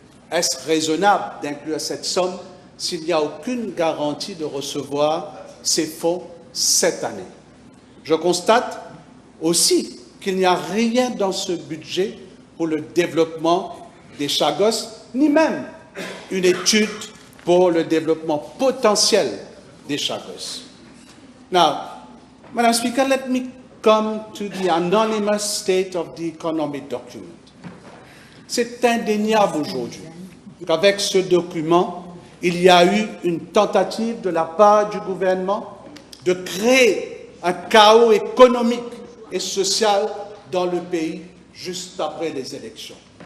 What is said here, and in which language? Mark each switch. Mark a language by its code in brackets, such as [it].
[fr] Est-ce raisonnable d'inclure cette somme s'il n'y a aucune garantie de recevoir ces fonds cette année? Je constate aussi qu'il n'y a rien dans ce budget pour le développement des Chagos, ni même une étude pour le développement potentiel des Chagos. [en] Now, Madam Speaker, let me come to the anonymous state of the economic document. [fr] C'est indéniable aujourd'hui qu'avec ce document, il y a eu une tentative de la part du gouvernement de créer un chaos économique et social dans le pays juste après les élections.